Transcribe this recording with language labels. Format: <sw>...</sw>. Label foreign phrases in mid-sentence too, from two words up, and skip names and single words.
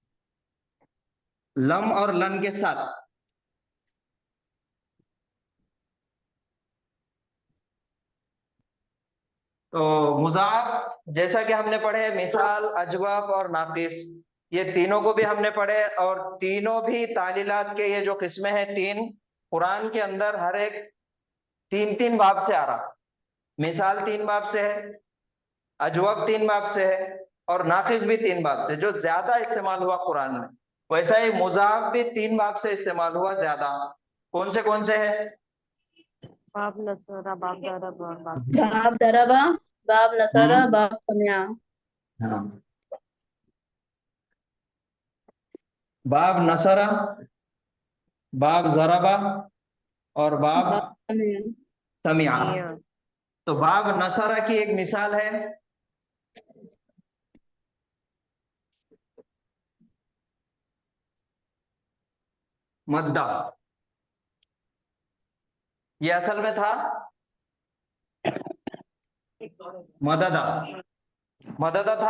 <hi>लम और लन के साथ तो मुजाफ जैसा कि हमने पढ़े, मिसाल, अजवाब और नाकिस, ये तीनों को भी हमने पढ़े और तीनों भी तालीलात के ये जो किस्में हैं तीन, कुरान के अंदर हर एक तीन तीन बाब से आ रहा। मिसाल 3 बाब से है, अजवाब 3 बाब से है और नाकिस भी 3 बाब से, जो ज्यादा इस्तेमाल हुआ कुरान में। वैसा ही मुजाफ भी 3 बाब से इस्तेमाल हुआ ज्यादा। कौन से है? बाब नसरा, बाब दरब और बाब बाब दरबा, बाब नसरा, हम्म। बाब समिया। हाँ, बाब नसरा, बाब जरबा और बाब बाब समिया। समिया। समिया। तो बाब नसरा की एक मिसाल है, मद्दा। ये असल में था मददा, मददा था।</hi>